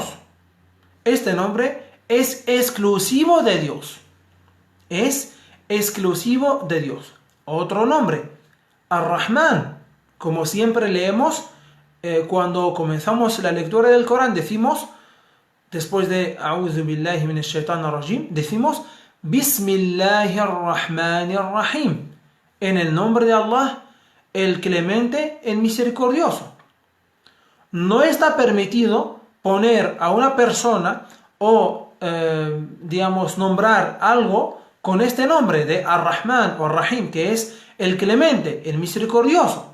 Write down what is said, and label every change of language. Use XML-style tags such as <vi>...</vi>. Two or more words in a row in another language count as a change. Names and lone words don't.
<es>Este nombre es exclusivo de Dios. Es exclusivo de Dios. Otro nombre, Ar-Rahman. Como siempre leemos, cuando comenzamos la lectura del Corán, decimos, después de</es> <ar>أعوذ بالله من الشيطان الرجيم,</ar> <es>decimos</es> <ar>بسم الله الرحمن الرحيم.</ar> <es>En el nombre de Allah, el clemente, el misericordioso. No está permitido poner a una persona o, nombrar algo con este nombre de Ar-Rahman o Ar-Rahim, que es el clemente, el misericordioso.</es>